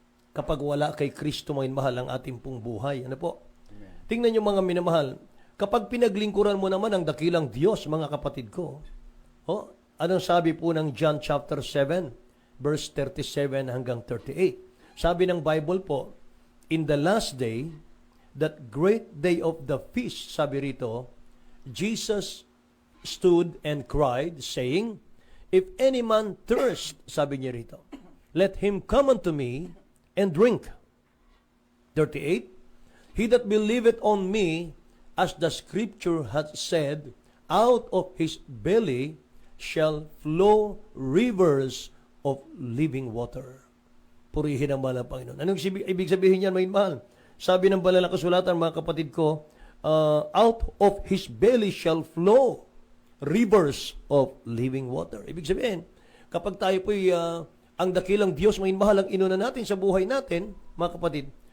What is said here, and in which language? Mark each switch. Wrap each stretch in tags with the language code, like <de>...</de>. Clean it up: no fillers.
<tl>Kapag wala kay Kristo, mga minamahal, ang ating pong buhay. Ano po? Amen. Tingnan nyo, mga minamahal, kapag pinaglingkuran mo naman ang dakilang Diyos, mga kapatid ko, anong sabi po ng John chapter 7, verse 37 hanggang 38? Sabi ng Bible po,</tl> <en>in the last day, that great day of the feast,</en> <tl>sabi rito,</tl> <en>Jesus stood and cried, saying, if any man thirst,</en> <tl>sabi niya rito,</tl> <en>let him come unto me and drink. 38, he that believeth on me, as the scripture hath said, out of his belly shall flow rivers of living water.</en> <tl>Purihin ang mahal ng Panginoon. Anong ibig sabihin niyan, mga mahal? Sabi ng banal na kasulatan, mga kapatid ko,</tl> <en>out of his belly shall flow rivers of living water.</en> <tl>Ibig sabihin, kapag tayo po'y ang dakilang Diyos, mga mahal, ang inuna natin sa buhay natin, mga kapatid,</tl>